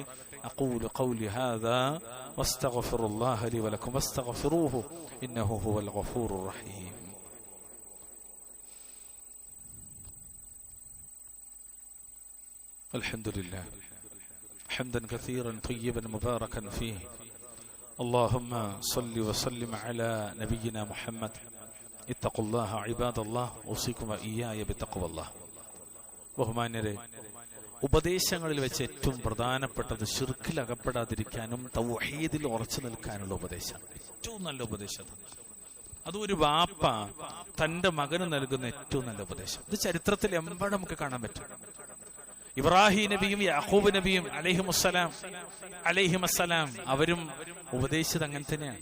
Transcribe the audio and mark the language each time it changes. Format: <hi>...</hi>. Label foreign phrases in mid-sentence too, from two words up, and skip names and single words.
<ar>أقول قولي هذا وأستغفر الله لي ولكم واستغفروه إنه هو الغفور الرحيم. الحمد لله حمدا كثيرا طيبا مباركا فيه. اللهم صل وسلم على نبينا محمد. اتقوا الله عباد الله اوصيكم واياي بتقوى الله.</ar> <ml>ബഹുമാന്യരെ, ഉപദേശങ്ങളിൽ വെച്ച് ഏറ്റവും പ്രധാനപ്പെട്ടത് ശിർക്കിൽ അകപ്പെടാതിരിക്കാനും തൗഹീദിൽ ഉറച്ചു നിൽക്കാനുള്ള ഉപദേശം. ഏറ്റവും നല്ല ഉപദേശം അത് ഒരു വാപ്പ തന്റെ മകന് നൽകുന്ന ഏറ്റവും നല്ല ഉപദേശം. ഇത് ചരിത്രത്തിൽ എമ്പാടും നമുക്ക് കാണാൻ പറ്റും. ഇബ്രാഹിം നബിയും യാഖൂബ് നബിയും അലൈഹിമസ്സലാം അവരും ഉപദേശിച്ചത് അങ്ങനെ തന്നെയാണ്.</ml>